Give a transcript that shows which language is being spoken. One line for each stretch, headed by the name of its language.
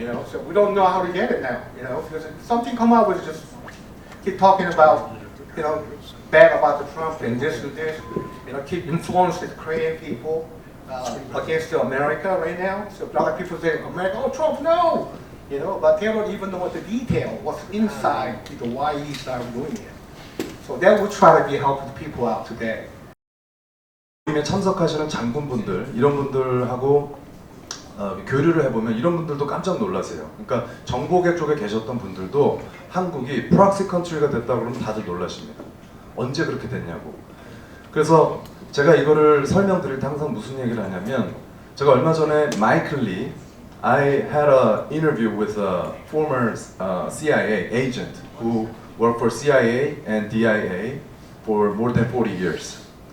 English: So we don't know how to get it now. Because if something come out with just keep talking about, bad about the Trump and this, keep influencing the Korean people against America right now. So a lot of people say, America, oh, Trump, no! But they don't even know what the detail, what's inside, why he started doing it. So that will try to be helping people out today.
Korean: 참석하시는 장군분들, 이런 분들하고 교류를 해보면 이런 분들도 깜짝 놀라세요. 그러니까 정보계 쪽에 계셨던 분들도 한국이 프락시 컨트리가 됐다고 그러면 다들 놀라십니다. 언제 그렇게 됐냐고. 그래서 제가 이거를 설명드릴 때 항상 무슨 얘기를 하냐면, 제가 얼마 전에 마이클 리,
English: I had an interview with a former CIA agent who worked for CIA and DIA for more than 40 years.